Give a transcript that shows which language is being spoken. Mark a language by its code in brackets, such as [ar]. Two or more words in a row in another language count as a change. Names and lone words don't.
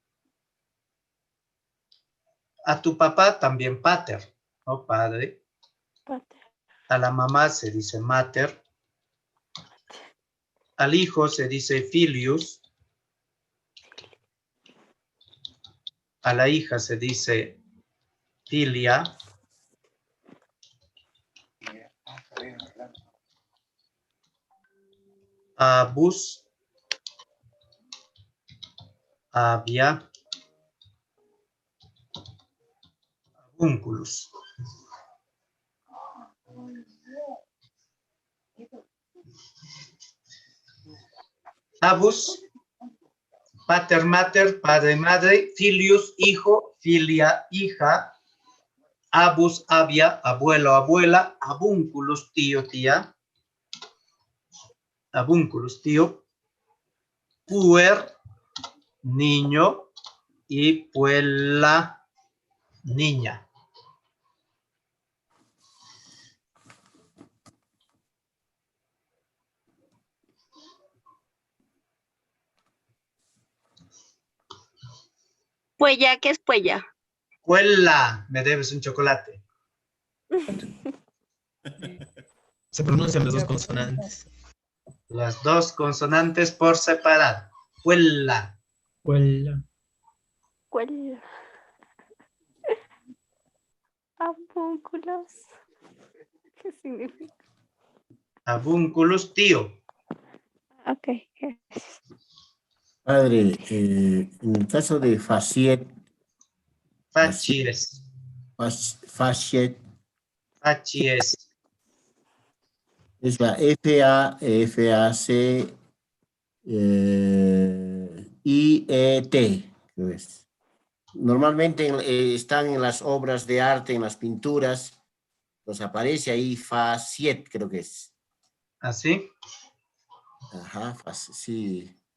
[es] A tu papá también pater, ¿no? Padre. A la mamá se dice mater. Al hijo se dice filius. A la hija se dice filia. Abus. Avia. Unculus. [la] Abus, pater, mater, [es] padre, madre, filius, hijo, filia, hija, [la] abus, abia, [es] abuelo, abuela, abúnculos, tío, tía, abúnculos, tío, puer, niño, y puela, niña. Puella, ¿qué es puella? Puela, me debes un chocolate. Se pronuncian las dos consonantes. Las dos consonantes por separado. Puela. Puella. ¿Cuál? Abúnculos. ¿Qué significa? Abúnculos, tío. Ok. Padre, en el caso de faciet, Facies. faciet, Facies. es la F-A-C I-E-T, creo es. Normalmente están en las obras de arte, en las pinturas, nos aparece ahí faciet, creo que es. ¿Así? Ajá, sí.